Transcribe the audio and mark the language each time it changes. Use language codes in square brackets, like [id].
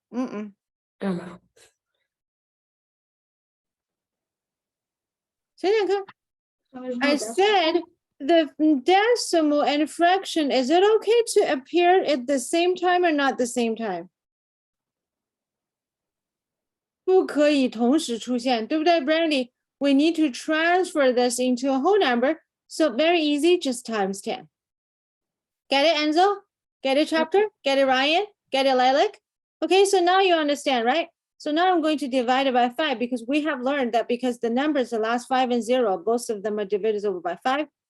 [en] I don't know. [zh] 想想看. [en] I said the decimal and fraction, is it okay to appear at the same time or not the same time? [zh] 不可以同时出现，对不对，Brandy? [en] we need to transfer this into a whole number. So very easy, just times 10. Get it, Enzo? Get it, Chapter? Get it, Ryan? Get it, Lilac? Okay, so now you understand, right? So now I'm going to divide it by 5 because we have learned that because the numbers, the last 5 and 0, both of them are divisible by 5.